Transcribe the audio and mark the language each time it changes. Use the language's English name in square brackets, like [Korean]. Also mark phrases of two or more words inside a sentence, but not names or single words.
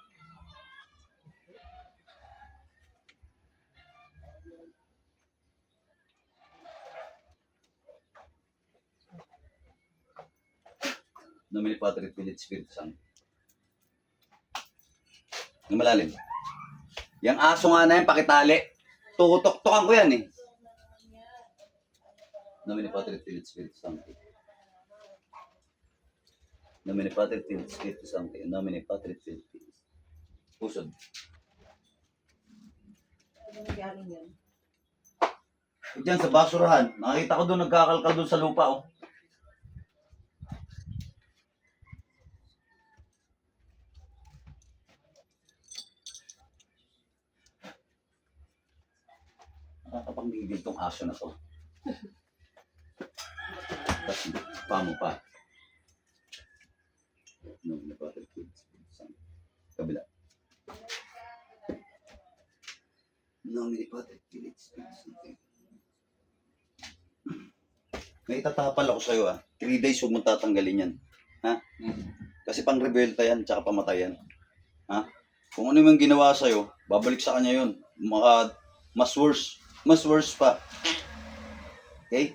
[Latin] Nomine Patri et Filii et Spiritus Sancti. [Filipino] Yung malalim. Yung aso nga na yan, pakitali. Tutok-tokan ko yan eh. [Latin] Nomine Patri et Filii et Spiritus Sancti. Nomine Patri et Filii et Spiritus Sancti. Nomine Patri et Filii. [Filipino] Pusod. Diyan sa basurahan. Nakita ko doon nagkakalkal doon sa lupa oh. Nakakapanggigil tong aso na to. Tapos pa mo pa. [Latin] Nomine Patri et Filii et Spiritus Sancti. [Filipino] Kabila. [Latin] Nomine Patri et Filii et Spiritus Sancti. [Filipino] May itatapal ako sa'yo 3 days huwag mong tatanggalin yan. Ha? Kasi pang rebelta yan, tsaka pamatay yan. Ha? Kung ano yung ginawa sa'yo, babalik sa kanya yun. Mas worse. Mas worse pa. Okay?